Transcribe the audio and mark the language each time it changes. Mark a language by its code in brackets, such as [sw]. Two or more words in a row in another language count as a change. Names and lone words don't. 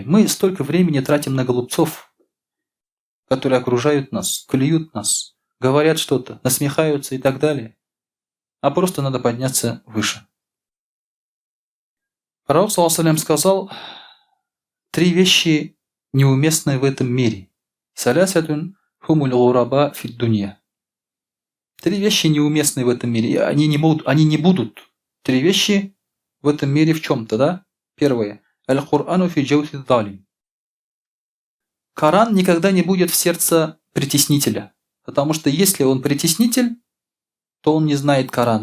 [ru] Мы столько времени тратим на глупцов, которые окружают нас, клюют нас, говорят что-то, насмехаются и так далее. А просто надо подняться выше. Пророк ﷺ сказал, 3 вещи неуместны в этом мире. [ar] ثلاثة هم الغرباء في الدنيا. [ru] 3 вещи неуместны в этом мире. Они не будут. 3 вещи в этом мире в чем-то, да? Первое. [ar] القرآن في جوف ظالم. [ru] Коран никогда не будет в сердце притеснителя. Потому что если он притеснитель, то он не знает Корана.